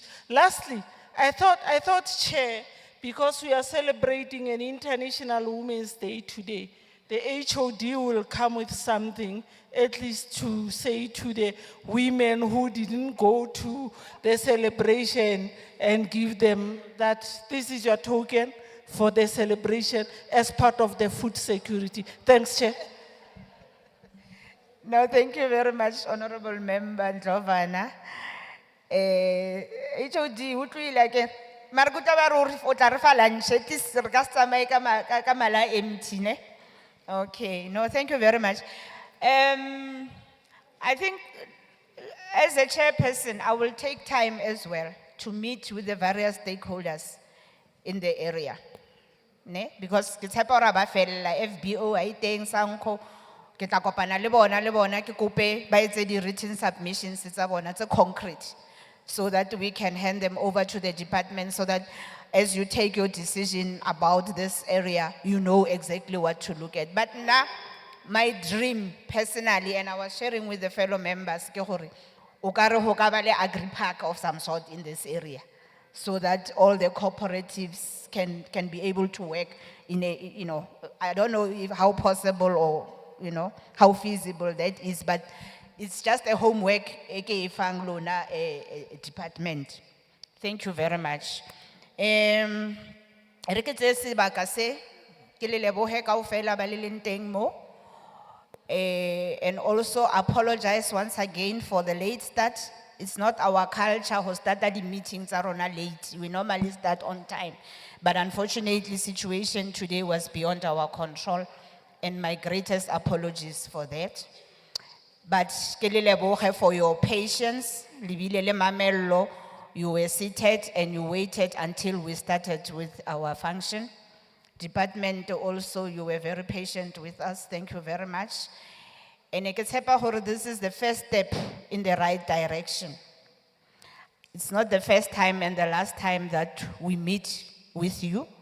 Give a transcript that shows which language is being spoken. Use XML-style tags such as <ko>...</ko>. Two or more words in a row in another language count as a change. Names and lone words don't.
<en>Lastly, I thought, Chair, because we are celebrating an International Women's Day today, the HOD will come with something, at least to say to the women who didn't go to the celebration and give them that this is your token for the celebration as part of the food security. Thanks, Chair. No, thank you very much, Honorable Member Ndlovana.</en> <st>HOD, utlwile ke mara go tla ba re o tla re fa lunch</st> <en>at least</en> <st>re ka se tsamaye ka mala a empty ne.</st> <en>Okay, no, thank you very much. I think as a chairperson, I will take time as well to meet with the various stakeholders in the area. Ne? Because</en> <st>ke tshepa hore ba fella FBO a iteng Sanko ke tla kopana le bona ke kope ba etse di</st> <en>written submissions</en> <st>tsa bona tse</st> <en>concrete so that we can hand them over to the department so that as you take your decision about this area, you know exactly what to look at. But now, my dream personally, and I was sharing with the fellow members,</en> <st>ke hore o ka re ho ka ba le</st> <en>agri-park of some sort in this area, so that all the cooperatives can be able to work in a, you know, I don't know if how possible or, you know, how feasible that is, but it's just a homework,</en> <st>aka fang lona a</st> <en>department. Thank you very much.</en> <st>Re ke tse sebaka se, ke le lebohe kaofela ba le leng teng mo.</st> <en>And also apologize once again for the late start. It's not our culture to start the meetings are on late. We normally start on time. But unfortunately, situation today was beyond our control. And my greatest apologies for that. But</en> <st>ke le lebohe</st> <en>for your patience.</en> <st>Libile le mamello.</st> <en>You were seated and you waited until we started with our function. Department also, you were very patient with us. Thank you very much. And I can say this is the first step in the right direction. It's not the first time and the last time that we meet with you.</en>